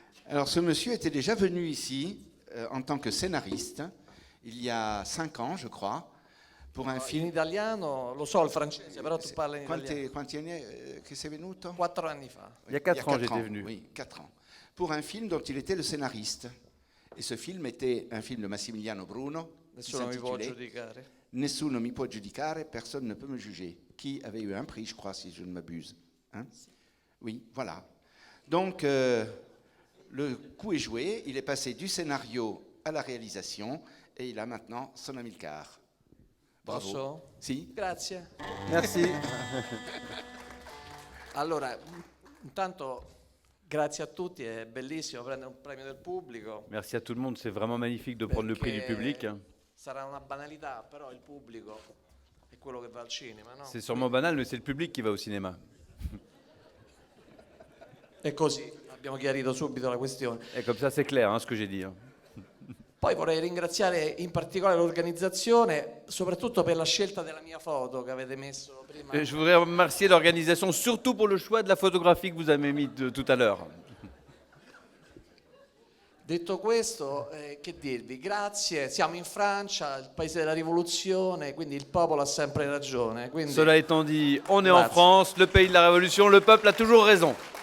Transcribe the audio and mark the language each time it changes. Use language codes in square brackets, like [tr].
[fr] Alors ce monsieur était déjà venu ici en tant que scénariste il y a 5 ans, je crois, pour un film. [it] In italiano, lo so il francese, però tu parli in italiano. Quanti anni che sei venuto? 4 anni fa. [fr] Il y a 4 ans, j'étais venu. Oui, 4 ans. Pour un film dont il était le scénariste. Et ce film était un film de Massimiliano Bruno. [it] Nessuno mi può giudicare. Nessuno mi può giudicare, [fr] personne ne peut me juger. Qui avait eu un prix, je crois, si je ne m'abuse. Hein? Oui, voilà. Donc, le coup est joué. Il est passé du scénario à la réalisation et il a maintenant son Amilcar. Bravo. [it] Posso? Sì. Grazie. [fr] Merci. [it] Allora, intanto grazie a tutti, è bellissimo prendere un premio del pubblico. [fr] Merci à tout le monde, c'est vraiment magnifique de prendre le prix du public. [it] Sarà una banalità, però il pubblico è quello che va al cinema, no? [fr] C'est sûrement banal, mais c'est le public qui va au cinéma. [it] E così abbiamo chiarito subito la questione. [fr] Et comme ça, c'est clair, ce que j'ai dit. [it] Poi vorrei ringraziare in particolare l'organizzazione, soprattutto per la scelta della mia foto che avete messo prima. [fr] Je voudrais remercier l'organisation, surtout pour le choix de la photographie que vous avez mis tout à l'heure. [it] Detto questo, che dirvi? Grazie, siamo in Francia, il paese della rivoluzione, quindi il popolo ha sempre ragione. Quindi... [fr] Cela étant dit, on est [it] Grazie. [fr] en France, le pays de la révolution, le peuple a toujours raison.